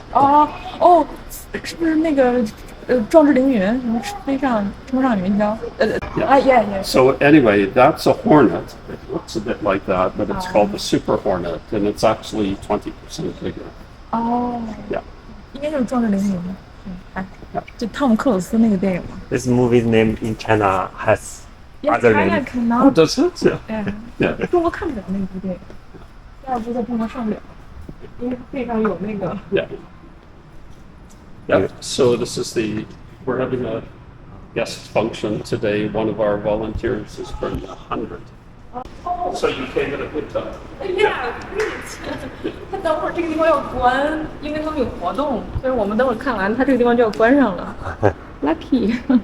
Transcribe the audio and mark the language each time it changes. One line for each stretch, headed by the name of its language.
Chinese: 哦，是不是那个壮志凌云，什么冲上云霄？Yeah.
English: So anyway, that's a Hornet. It looks a bit like that, but it's called the Super Hornet, and it's actually 20% bigger. 哦， Yeah.
Chinese: 应该就是壮志凌云。就汤姆克鲁斯那个电影嘛。
English: This movie's name in China has other China name. cannot. Does it? Yeah. Yeah.
Chinese: 中国看不了那部电影，第二部在中国上不了，因为背上有那个。
English: Yeah. Yeah. So this is we're having a guest function today. One of our volunteers has turned 100. So you came at a good time. Yeah, great.
Chinese: 他等会儿这个地方要关，因为他们有活动，所以我们等会儿看完，他这个地方就要关上了。Lucky.